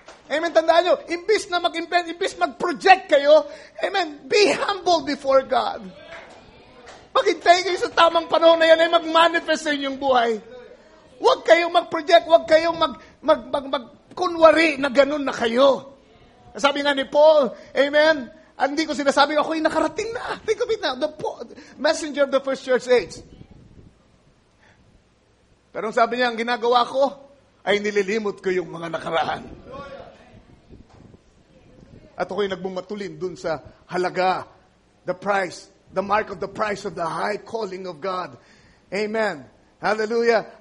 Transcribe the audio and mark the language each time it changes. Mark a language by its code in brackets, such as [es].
[tl] Amen. Tandaan nyo, imbis na imbis mag-project kayo, amen, [en] be humble before God. [tl] Maghintay kayo sa tamang panahon na yan ay mag-manifest sa inyong buhay. Huwag kayong mag-project, huwag kayong kunwari na ganun na kayo. Sabi nga ni Paul, amen, Hindi ko sinasabi ako'y nakarating na. [en] Think of it now. The messenger of the first church age. [tl] Pero ang sabi niya, ang ginagawa ko ay nililimot ko yung mga nakaraan. At ako'y nagbumatulin dun sa halaga, [en] the price, the mark of the price of the high calling of God. [tl] Amen. Hallelujah.